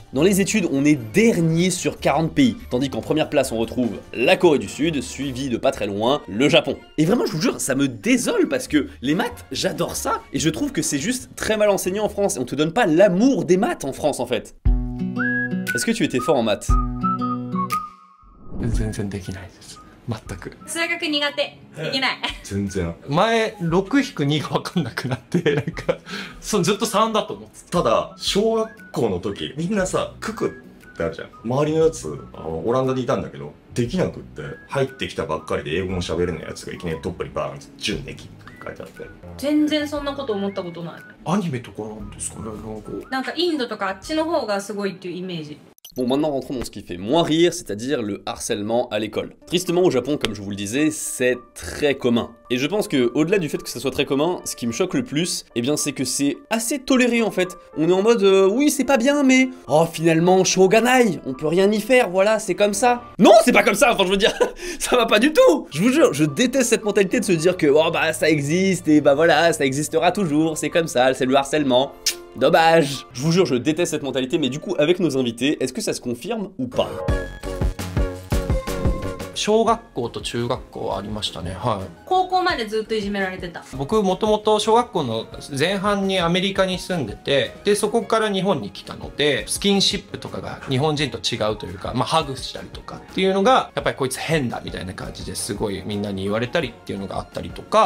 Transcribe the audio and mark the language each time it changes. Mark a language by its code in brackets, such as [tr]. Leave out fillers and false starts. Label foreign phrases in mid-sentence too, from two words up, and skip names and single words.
[fr] Dans les études, on est dernier sur 40 pays, tandis qu'en première place on retrouve la Corée du Sud, suivi de pas très loin, le Japon. Et vraiment je vous jure, ça me désole parce que les maths, j'adore ça, et je trouve que c'est juste très mal enseigné en France, et on te donne pas l'amour des maths en France en fait. Est-ce que tu étais fort en maths? [ja] 全然できないです。全く。数学苦手、できない全然。前6-2が分かんなくなってなんかずっと3だと思って。ただ小学校の時みんなさククってあるじゃん。周りのやつオランダにいたんだけどできなくって、入ってきたばっかりで英語も喋れないやつがいきなりトップにバーン準できって書いてあって。全然そんなこと思ったことない。アニメとかなんですかね、なんかインドとかあっちの方がすごいっていうイメージ。 [fr] Bon, maintenant rentrons dans ce qui fait moins rire, c'est-à-dire le harcèlement à l'école. Tristement au Japon, comme je vous le disais, c'est très commun. Et je pense que au-delà du fait que ça soit très commun, ce qui me choque le plus, eh bien c'est que c'est assez toléré en fait. On est en mode oui c'est pas bien mais oh finalement Shoganai, on peut rien y faire, voilà c'est comme ça. Non c'est pas comme ça, enfin je veux dire ça va pas du tout. Je vous jure, je déteste cette mentalité de se dire que oh bah ça existe et bah voilà ça existera toujours, c'est comme ça, c'est le harcèlement. Dommage. Je vous jure, je déteste cette mentalité, mais du coup, avec nos invités, est-ce que ça se confirme ou pas? [ja] 小学校と中学校ありましたね。はい。高校までずっといじめられてた。僕もともと小学校の前半にアメリカに住んでて、でそこから日本に来たので、スキンシップとかが日本人と違うというか、まあハグしたりとかっていうのがやっぱりこいつ変だみたいな感じですごいみんなに言われたりっていうのがあったりとか。